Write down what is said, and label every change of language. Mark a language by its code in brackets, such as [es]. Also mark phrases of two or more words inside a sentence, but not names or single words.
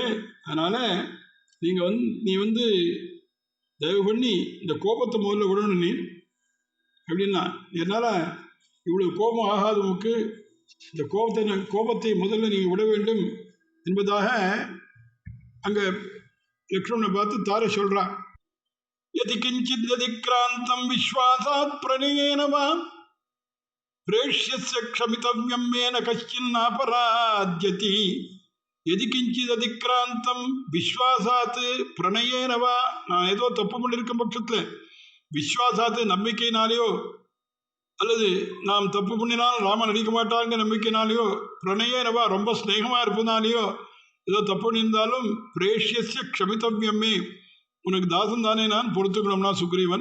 [ta] அதனால் நீ தயவு பண்ணி இந்த கோபத்தை முதல்ல விடணும் நீ அப்படின்னா. என்னால் இவ்வளவு கோபம் ஆகாது உமக்கு. இந்த கோபத்தை முதல்ல நீங்கள் விட வேண்டும் என்பதாக அங்கே லக்ஷ்மணனை பார்த்து தார சொல்கிறான். [sa] यदि किंचित यदिक्रांतं विश्वासात् प्रणयेन वा प्रेष्यस्य क्षमितव्यं येन कश्चिन्नापराध्यति. यदि किंचित अधिक्रांतं विश्वासात् प्रणयेन वा, [ta] நான் ஏதோ தப்பு பண்ணியிருக்கும் பட்சத்தில் விஸ்வாசாத்து நம்பிக்கையினாலேயோ அல்லது நாம் தப்பு பண்ணினால் ராமன் அடிக்க மாட்டாங்க நம்பிக்கையினாலேயோ, பிரணயேனவா ரொம்ப ஸ்நேகமாக இருப்பதுனாலேயோ ஏதோ தப்பு பண்ணியிருந்தாலும் [sa] प्रेष्यस्य क्षमितव्यमे, [ta] உனக்கு தாசன் தானே நான் பொறுத்துக்கணும்னா சுக்ரீவன்.